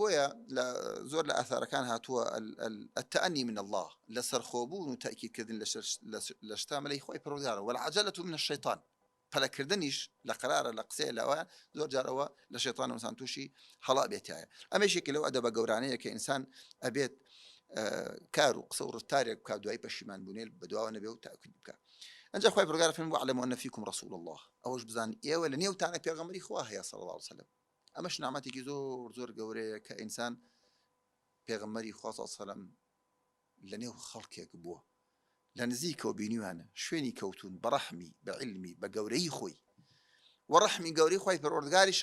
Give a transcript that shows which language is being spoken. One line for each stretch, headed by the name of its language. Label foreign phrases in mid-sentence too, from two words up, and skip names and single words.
Central Kurdish: بۆیە زۆر لە ئاثارەکان هاتووە
Arabic: التأني من الله،
Central Kurdish: لە سەرخۆبوون و تەکیدکردن لە شتا مەلەی خۆی پەروەردگارە،
Arabic: والعجلة من الشيطان،
Central Kurdish: پەلەکردنیش لە قەرارە لە قسەیە لەوە زۆر جار ئەوە لە شەیطان و ئینسان تووشی هەڵا بێتایە. ئەمەشێکی لەو ئەدەبە گەورانەیە کە ئینسان ئەبێت کار و قسە و ڕفتارێک بکات دوای پەشیمان بوونێ بەدواوە نەبێ و تاکید بکات. ئەنجا خۆی پەروەردگار فەرمووی
Arabic: واعلموا أن فيكم رسول الله،
Central Kurdish: ئەوەش بزان ئێوە لە نێوتانە پێغەمبەری خوا هەیە
Arabic: صلی الله عليه وسلم.
Central Kurdish: ئەمەش نعمەتێکی زۆر گەورەیە کە ئینسان پێغەمبەری خوا
Arabic: صلی الله عليه وسلم
Central Kurdish: لە نێو خەڵکێک بووە، لە نزیکەوە بینیوانە شوێنی کەوتون بە ڕەحمی بە عیلمی بە گەورەی خۆی و ڕەحمی گەورەی خوای پەروەردگاریشە.